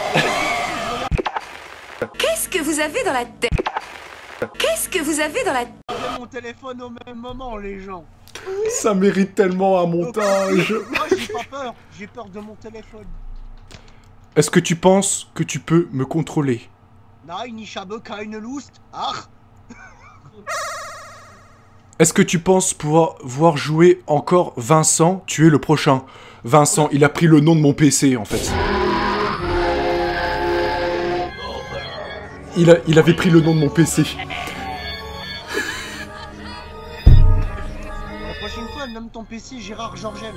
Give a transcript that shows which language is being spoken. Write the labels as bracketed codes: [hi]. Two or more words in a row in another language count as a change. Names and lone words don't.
[fr] Qu'est-ce que vous avez dans la tête? Qu'est-ce que vous avez dans la tête? J'ai mon téléphone au même moment, les gens. Ça mérite tellement un montage. Moi, j'ai pas peur. J'ai peur de mon téléphone. Est-ce que tu penses que tu peux me contrôler? [de] Nein, ich habe keine Lust. Ach. [fr] Est-ce que tu penses pouvoir voir jouer encore Vincent? Tu es le prochain. Vincent, il a pris le nom de mon PC, en fait. Il avait pris le nom de mon PC. La prochaine fois, nomme ton PC Gérard Georgel.